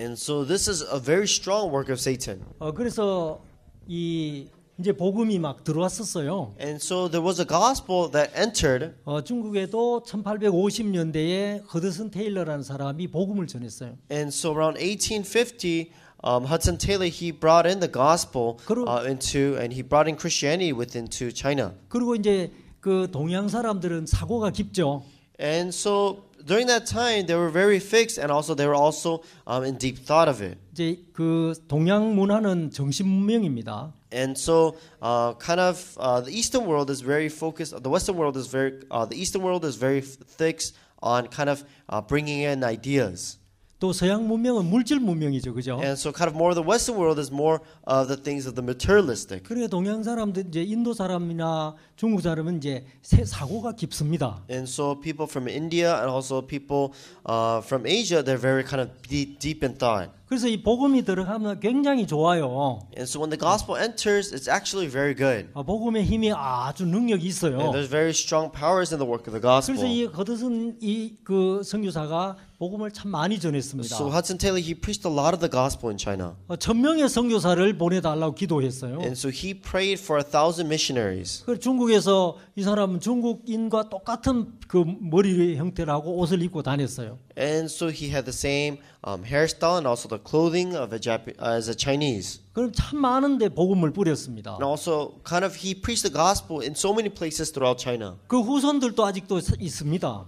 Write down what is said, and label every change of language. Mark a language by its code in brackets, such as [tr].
[en] And so this is a very strong work of Satan. [ko] 그래서 이 이제 복음이 막 들어왔었어요. [en] And so there was a gospel that entered. [ko] 중국에도 1850년대에 허드슨 테일러라는 사람이 복음을 전했어요. [en] And so around 1850, Hudson Taylor, he brought in the gospel and he brought in Christianity into China. [ko] 그리고 이제 그 동양 사람들은 사고가 깊죠. [en] And so during that time, they were very fixed, and also they were also in deep thought of it. [ko] 이제 그 동양 문화는 정신 문명입니다. [en] And so, kind of, the Eastern world is very focused. The Western world is the Eastern world is very fixed on kind of bringing in ideas. [ko] 또 서양 문명은 물질 문명이죠, 그죠? [en] And so, kind of more of the Western world is more of the things of the materialistic. [ko] 그러니까 동양 사람들 이제 인도 사람이나 중국 사람은 이제 사고가 깊습니다. [en] And so, people from India and also people from Asia, they're very kind of deep in thought. [ko] 그래서 이 복음이 들어가면 굉장히 좋아요. [en] And so, when the gospel enters, it's actually very good. [ko] 복음의 힘이 아주 능력이 있어요. [en] And there's very strong powers in the work of the [ko] 그래서 [en] gospel. [ko] 이 허드슨 그 선교사가 복음을 참 많이 전했습니다. [en] So Hudson Taylor, he preached a lot of the gospel in China. [ko] 1000명의 선교사를 보내달라고 기도했어요. [en] And so he prayed for 1,000 missionaries. [ko] 그 중국에서 이 사람은 중국인과 똑같은 그 머리 형태라고 옷을 입고 다녔어요. [en] And so he had the same hairstyle and also the clothing of as a Chinese. [ko] 그럼 참 많은데 복음을 뿌렸습니다. [en] And also kind of he preached the gospel in so many places throughout China. [ko] 그 후손들도 아직도 있습니다.